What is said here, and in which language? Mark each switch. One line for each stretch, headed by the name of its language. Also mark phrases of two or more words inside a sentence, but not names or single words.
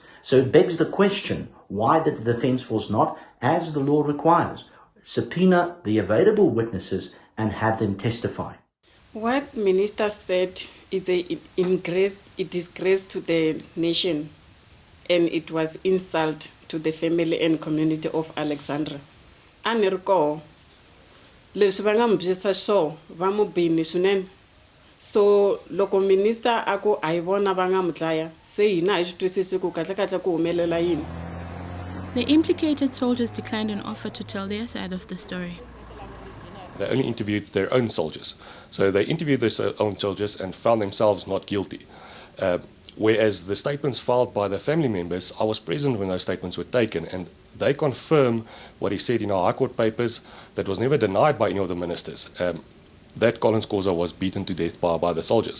English: So it begs the question, why did the Defence Force not, as the law requires, subpoena the available witnesses and have them testify? What Minister said is a disgrace to the nation, and it was insult to the family and community of Alexandra.
Tsonga: Anirko, leswi va nga mi byisa swo va mu bini swinene. So loko minister ako a hi vona va nga mu dlaya, se hina a hi swi twisisi ku kahle ku humelela yini.
English: The implicated soldiers declined an offer to tell their side of the story. They only interviewed their own soldiers. So they interviewed their own soldiers and found themselves not guilty. Whereas the statements filed by the family members, I was present when those statements were taken, and they confirm what he said in our High Court papers that was never denied by any of the ministers, that Collins Khosa was beaten to death by the soldiers.